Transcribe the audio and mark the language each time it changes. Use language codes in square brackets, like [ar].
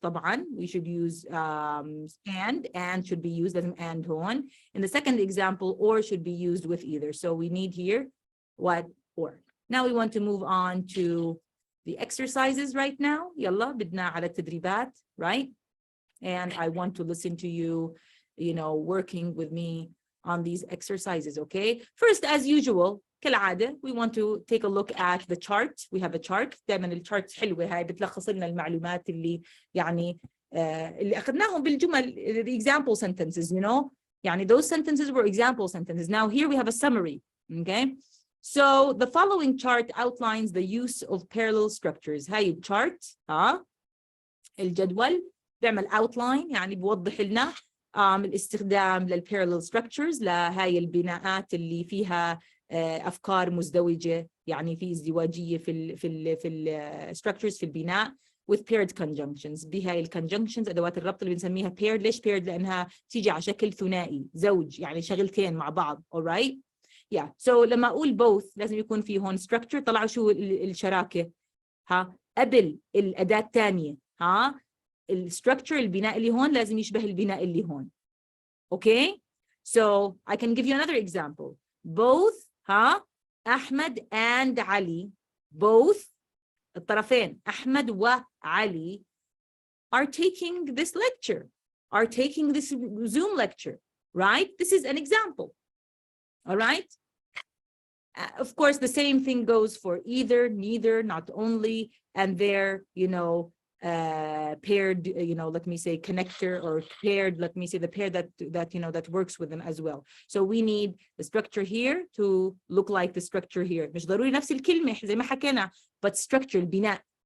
[ar] طبعا [en] we should use and should be used as an and هون. In the second example, or should be used with either. So we need here what or. Now we want to move on to the exercises right now. [ar] يلا بدنا على التدريبات, [en] right? And I want to listen to you, you know, working with me on these exercises, okay? First, as usual, [ar] كالعادة, [en] we want to take a look at the chart. We have a chart. [ar] دائما الشارت حلوة هاي بتلخص لنا المعلومات اللي يعني اللي أخذناهم بالجمل, [en] the example sentences, you know? يعني those sentences were example sentences. Now here we have a summary, okay? So the following chart outlines the use of parallel structures. [ar] هاي الchart, الجدول بيعمل outline, يعني بوضح لنا الاستخدام للparallel structures, لهاي البناءات اللي فيها أفكار مزدوجة, يعني في ازدواجية في structures في البناء [en] with paired conjunctions. [ar] بهاي الconjunctions أدوات الربط اللي بنسميها paired. ليش paired؟ لأنها تيجي على شكل ثنائي, زوج, يعني شغلتين مع بعض. [en] alright? Yeah. [ar] So لما أقول both لازم يكون في هون structure. طلعوا شو الشراكة قبل الأداة الثانية. الstructure, البناء اللي هون لازم يشبه البناء اللي هون. [en] Okay? So I can give you another example. Both أحمد and علي, both الطرفين [ar] أحمد وعلي [en] are taking this lecture, are taking this Zoom lecture, right? This is an example. All right? Of course, the same thing goes for either, neither, not only, and their, you know, paired, you know, let me say connector, or paired, let me say the pair that you know, that works with them as well. So we need the structure here to look like the structure here. [ar] مش ضروري نفس الكلمة زي ما حكينا, [en] but structure, [ar] البناء.